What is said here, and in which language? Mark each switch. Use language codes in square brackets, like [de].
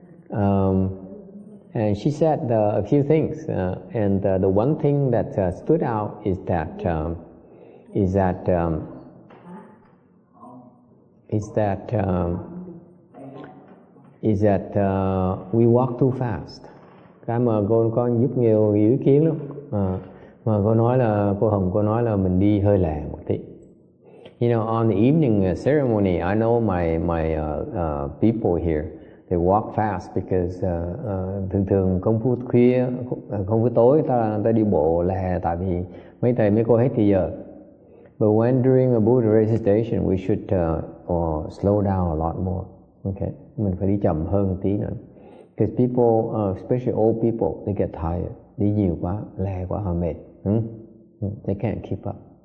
[en] And she said a few things, and the one thing that stood out is that we walk too fast. [vi] Cái mà cô có giúp nhiều ý kiến lắm. Mà cô nói là cô nói là mình đi hơi lẹ một tí. [en] You know, on the evening ceremony, I know my people here, they walk fast because [vi] thường công phu khuya, công phu tối ta đi bộ lẹ, tại vì mấy thầy mấy cô hết thì giờ. [en] But when during a Buddha recitation, we should slow down a lot more. [vi] Okay, mình phải đi chậm hơn một tí nữa. [en] Because people, especially old people, they get tired. [vi] Đi nhiều quá, lẹ quá họ mệt. [en] They can't keep up.